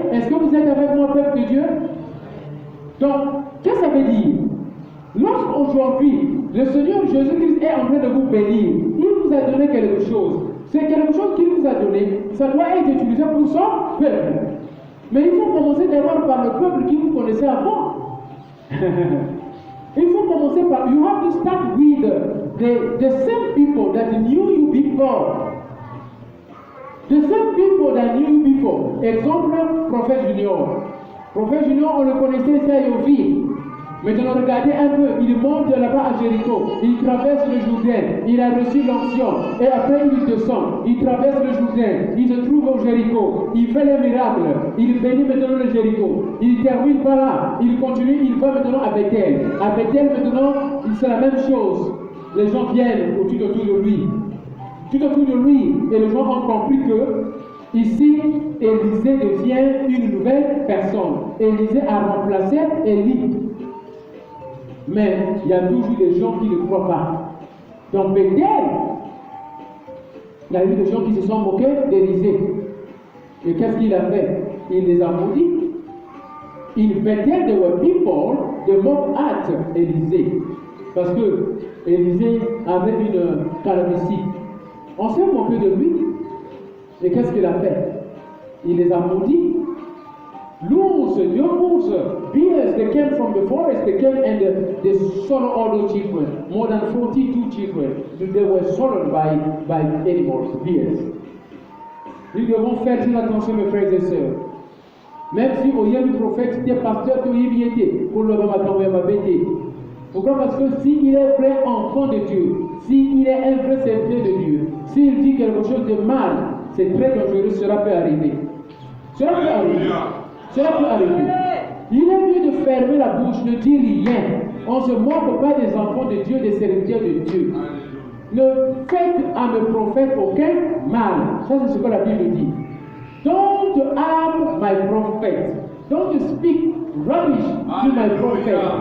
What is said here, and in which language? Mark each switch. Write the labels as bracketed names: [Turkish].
[French] Est-ce que vous êtes avec moi, peuple de Dieu? Donc, qu'est-ce que ça veut dire? Lorsqu'aujourd'hui, le Seigneur Jésus-Christ est en train de vous bénir, il vous a donné quelque chose. C'est quelque chose qu'il vous a donné. Ça doit être utilisé pour son peuple. Mais il faut commencer d'abord par le peuple qui vous connaissait avant. Il faut commencer par, [English] you have to start with the same people that knew you before. The same people that knew you before. [French] Exemple, Prophète Junior. Prophète Junior, on le connaissait ici à Yovi. Maintenant, regardez un peu, il monte là-bas à Jéricho, il traverse le Jourdain, il a reçu l'onction, et après il descend, il traverse le Jourdain, il se trouve au Jéricho, il fait les miracles, il bénit maintenant le Jéricho, il termine par là, il continue, il va maintenant à Bethel. À Bethel maintenant, c'est la même chose. Les gens viennent autour de lui. Tout autour de lui, et les gens ont compris que ici, Élisée devient une nouvelle personne. Élisée a remplacé Élie. Mais il y a toujours des gens qui ne croient pas. Dans Bethel, il y a eu des gens qui se sont moqués d'Élisée. Et qu'est-ce qu'il a fait? Il les a maudits. [English] In Bethel, there were people, they mocked at Élisée. [French] Parce que Élisée avait une calvitie. On s'est moqué de lui. Et qu'est-ce qu'il a fait? Il les a maudits. [English] Lose, young bears, they came from the forest, they came and they swallowed all those children. More than 42 children. They were swallowed by animals, bears. [French] Nous devons faire très attention, mes frères et sœurs. Même si au y a le prophète, c'était pasteur, tout y était, pour le moment, quand même, pourquoi? Parce que s'il est vrai enfant de Dieu, s'il est un vrai serviteur de Dieu, s'il dit quelque chose de mal, c'est très dangereux, cela peut arriver. Cela peut arriver. Cela peut arriver. Il est mieux de fermer la bouche, ne dire rien. On ne se moque pas des enfants de Dieu, des serviteurs de Dieu. Ne faites à mes prophètes aucun mal. Ça, c'est ce que la Bible dit. [English] Don't harm my prophet. Don't speak rubbish to my prophet.